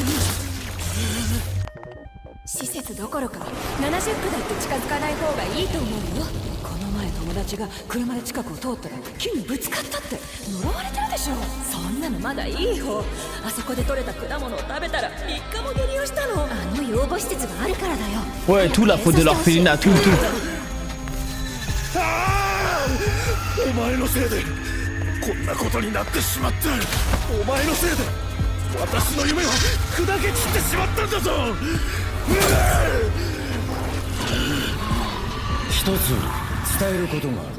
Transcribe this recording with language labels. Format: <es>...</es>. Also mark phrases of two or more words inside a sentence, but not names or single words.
<ja>施設どころか70区だって近づかない方がいいと思うよ。この前友達が車で近くを通ったら木にぶつかったって呪われてるでしょ。そんなのまだいい方。あそこで採れた果物を食べたら3日も下痢をしたの。あの養護施設があるからだよ。</ja> <fr>Ouais, tout la faute de l'orphelinat, tout.</fr> <ja>お前のせいでこんなことになってしまった。お前のせいで私の夢は砕け散ってしまったんだぞ。一つ伝えることがある。</ja>